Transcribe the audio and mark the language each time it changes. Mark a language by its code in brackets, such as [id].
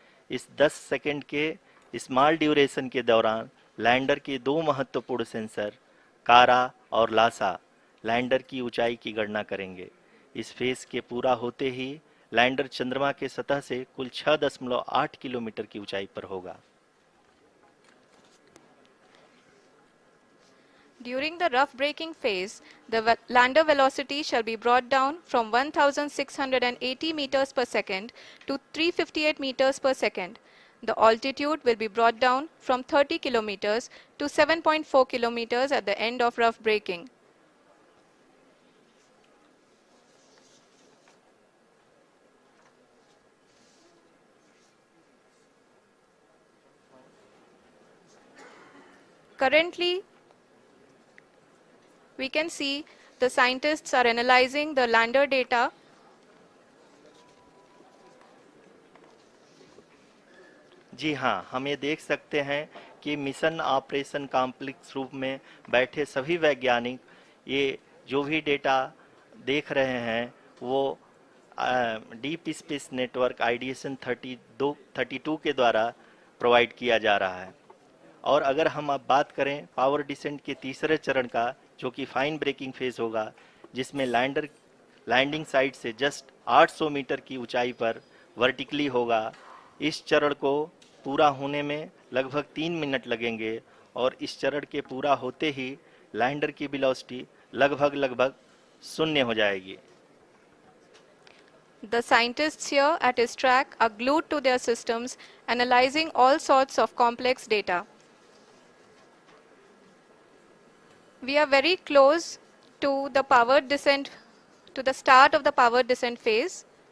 [hi] इस 10 सेकंड के small duration के दौरान लैंडर के 2 महत्वपूर्ण सेंसर कारा और लासा लैंडर की ऊंचाई की गणना करेंगे। इस फेज के पूरा होते ही लैंडर चंद्रमा के सतह से कुल 6.8 किलोमीटर की ऊंचाई पर होगा। [en] During the rough braking phase, the lander velocity shall be brought down from 1680 meters per second to 358 meters per second. The altitude will be brought down from 30 kilometers to 7.4 kilometers at the end of rough braking. Currently, we can see the scientists are analyzing the lander data. [hi] जी हाँ, हम ये देख सकते हैं कि mission operation complex रूप में बैठे सभी वैज्ञानिक ये जो भी डेटा देख रहे हैं वो डीप स्पेस नेटवर्क IDSN 32 के द्वारा प्रोवाइड किया जा रहा है। और अगर हम अब बात करें पावर डिसेंट के तीसरे चरण का, जो कि फाइन ब्रेकिंग फेज होगा, जिसमें लैंडिंग साइट से जस्ट 800 मीटर की ऊंचाई पर वर्टिकली होगा। इस चरण को पूरा होने में लगभग 3 मिनट लगेंगे और इस चरण के पूरा होते ही लैंडर की वेलोसिटी लगभग 0 हो जाएगी। [en] The scientists here at ISTRAC are glued to their systems, analyzing all sorts of complex data. We are very close to the powered descent, to the start of the powered descent phase.